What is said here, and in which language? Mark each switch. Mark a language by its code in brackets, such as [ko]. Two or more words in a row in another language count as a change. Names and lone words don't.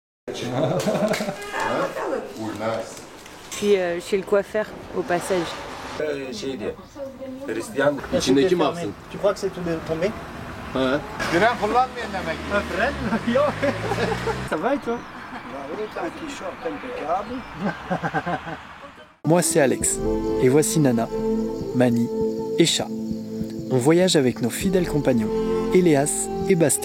[fr] Puis chez le coiffeur, au passage. [tr] İçindeki mi aksın? [fr] Tu crois que c'est tombé? Ouais. Ça va et toi? Moi c'est Alex, et voici Nana, Mani et Chat. On voyage avec nos fidèles compagnons, Eléas et Bastet.